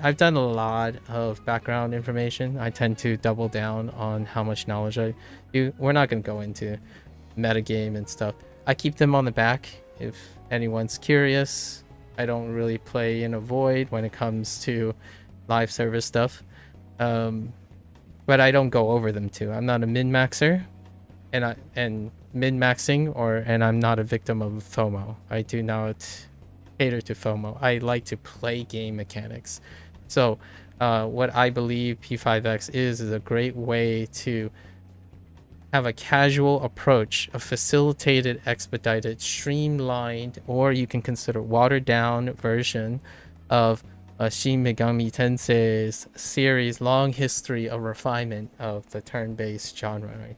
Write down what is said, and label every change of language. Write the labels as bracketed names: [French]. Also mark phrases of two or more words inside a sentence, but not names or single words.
[English] I've done a lot of background information. I tend to double down on how much knowledge I do. We're not going to go into metagame and stuff. I keep them on the back if anyone's curious. I don't really play in a void when it comes to live service stuff, but I don't go over them too. I'm not a min-maxer, and min-maxing, and I'm not a victim of FOMO. I do not cater to FOMO. I like to play game mechanics. So what I believe P5X is a great way to have a casual approach, a facilitated, expedited, streamlined, or you can consider watered down version of Shin Megami Tensei's series long history of refinement of the turn-based genre, right?